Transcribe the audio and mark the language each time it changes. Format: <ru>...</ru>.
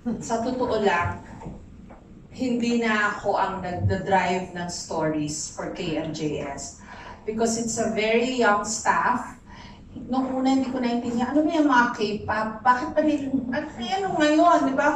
<tl>Sa totoo lang, hindi na ako ang nagda-drive ng stories for KMJS.</tl> <en>Because it's a very young staff.</en> <tl>Noong una hindi ko naintindihan, ano ba yung mga K-pop? Bakit pa ano ngayon? Di ba?</tl>